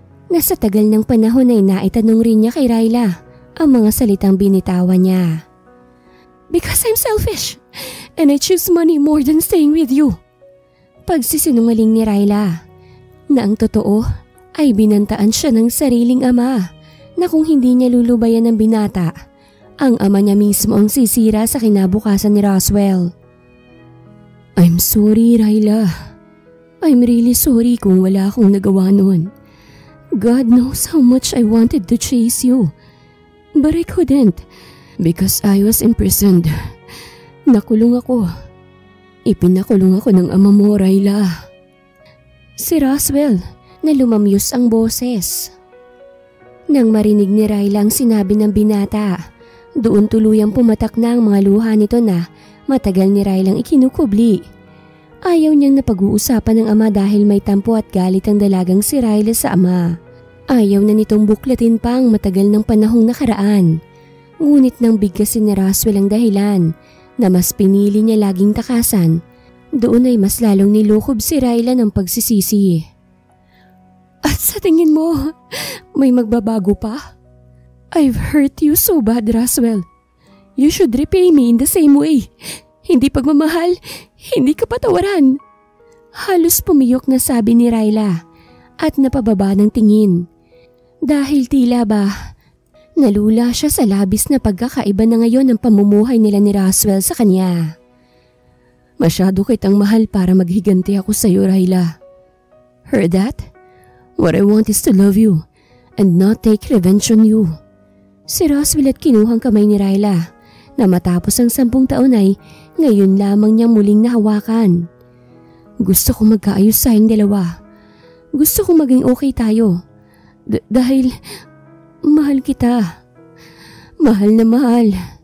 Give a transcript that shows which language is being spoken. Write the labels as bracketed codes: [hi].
[tl] Nasa tagal ng panahon ay naitanong rin niya kay Ryla ang mga salitang binitawan niya. [en] Because I'm selfish and I choose money more than staying with you. [tl] Pagsisinungaling ni Ryla na ang totoo ay binantaan siya ng sariling ama na kung hindi niya lulubayan ng binata, ang ama niya mismo ang sisira sa kinabukasan ni Roswell. [en] I'm sorry, Ryla. I'm really sorry [tl] kung wala akong nagawa noon. [en] God knows how much I wanted to chase you. But I couldn't because I was imprisoned. [tl] Nakulong ako. Ipinakulong ako ng ama mo, Ryla. Si Roswell na lumamyos ang boses. Nang marinig ni Ryla ang sinabi ng binata, doon tuluyang pumatak na ang mga luha nito na matagal ni Rylang ikinukubli. Ayaw niyang napag-uusapan ng ama dahil may tampo at galit ang dalagang si Ryla sa ama. Ayaw na nitong buklatin pa ang matagal ng panahong nakaraan. Ngunit nang bigkasin ni Roswell ang dahilan na mas pinili niya laging takasan, doon ay mas lalong nilukob si Ryla ng pagsisisi. At sa tingin mo, may magbabago pa? [en] I've hurt you so bad, Roswell. You should repay me in the same way. [tl] Hindi pagmamahal, hindi kapatawaran. Halos pumiyok na sabi ni Ryla at napababa ng tingin. Dahil tila ba, nalula siya sa labis na pagkakaiba na ngayon ang pamumuhay nila ni Roswell sa kanya. Masyado kitang mahal para maghiganti ako sa iyo, Ryla. [en] Heard that? What I want is to love you and not take revenge on you. [tl] Si Roswell at kinuhang kamay ni Ryla na matapos ang 10 taon ay ngayon lamang niyang muling nahawakan. Gusto kong magkaayos sa aking dalawa. Gusto kong maging okay tayo. Dahil mahal kita. Mahal na mahal.